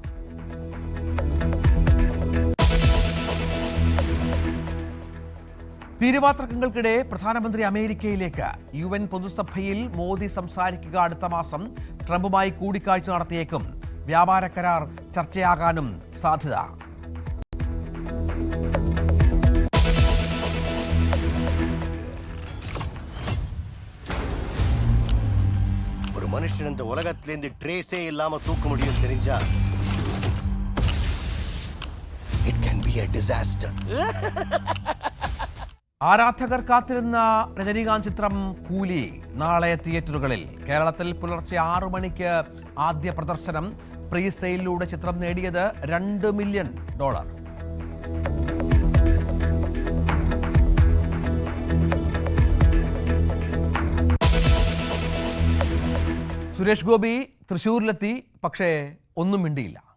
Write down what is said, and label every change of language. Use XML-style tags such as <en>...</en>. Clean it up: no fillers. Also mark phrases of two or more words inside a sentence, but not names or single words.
<ml>തീരുമാനങ്ങൾക്കിടെ പ്രധാനമന്ത്രി അമേരിക്കയിലേക്ക്. UN പൊതുസഭയിൽ മോദി സംസാരിക്കുക അടുത്ത മാസം. ട്രംപുമായി കൂടിക്കാഴ്ച നടത്തിയേക്കും. വ്യാപാര കരാർ ചർച്ചയാകാനും സാധ്യത.</ml> <ta>ஒரு மனுஷன் இந்த உலகத்திலிருந்து ட்ரேஸே இல்லாம தூக்க முடியும் தெரிஞ்சா</ta> <en>it can be a disaster.</en> <ml>ആരാധകർ കാത്തിരുന്ന രജനീകാന്ത് ചിത്രം കൂലി നാളെ തിയേറ്ററുകളിൽ. കേരളത്തിൽ പുലർച്ചെ 6 മണിക്ക് ആദ്യ പ്രദർശനം. പ്രീ സെയിലിലൂടെ ചിത്രം നേടിയത് $2 മില്യൺ. സുരേഷ് ഗോപി തൃശ്ശൂരിലെത്തി, പക്ഷേ ഒന്നും മിണ്ടിയില്ല.</ml>